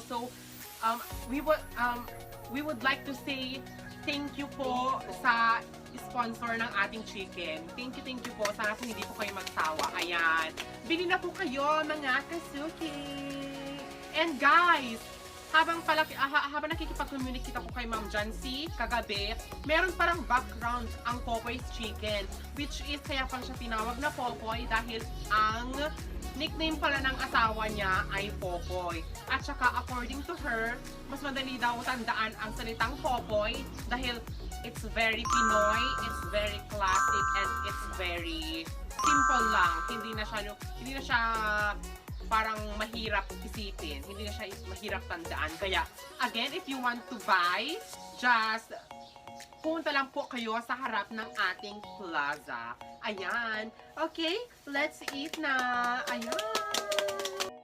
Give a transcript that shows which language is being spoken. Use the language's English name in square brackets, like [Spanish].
[English] So, we would like to say thank you [Filipino] po sa [English] sponsor [Filipino] ng ating [English] chicken. Thank you po. [Filipino] Sana po hindi po kayo magsawa. Ayan. Bili na po kayo, mga kasuki. [English] And guys, [Filipino] habang nakikipag-communicate ako kay Ma'am Jancy kagabi, meron parang background ang Popoy's chicken, [English] which is [Filipino] kaya pang siya tinawag na Popoy dahil ang nickname pala ng asawa niya ay Popoy. At saka [English] according to her, [Filipino] mas madali daw tandaan ang salitang Popoy dahil [English] it's very Pinoy, it's very classic, and it's very simple [Filipino] lang. Hindi na siya parang mahirap isipin. Hindi na siya mahirap tandaan. Kaya, [English] again, if you want to buy, just [Filipino] punta lang po kayo sa harap ng ating plaza. Ayan. [English] Okay, let's eat [Filipino] na. [English] Ayan.